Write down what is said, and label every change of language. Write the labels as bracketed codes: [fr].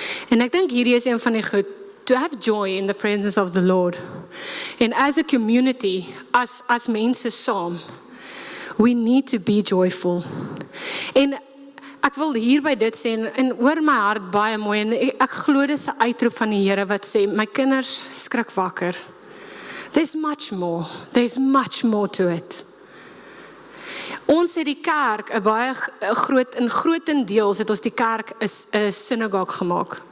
[af] En ek dink hierdie is een van die goed, [en] to have joy in the presence of the Lord. [af] And as a community, as mense saam, we need to be joyful. En ek wil hierby dit sê, en hoor my hart baie mooi, en ek glo dis 'n uitroep van die Here wat sê, my kinders, skrik wakker. [en] There's much more to it. [af] Ons het die kerk, 'n baie groot, in grootendeels het ons die kerk 'n synagoog gemaak.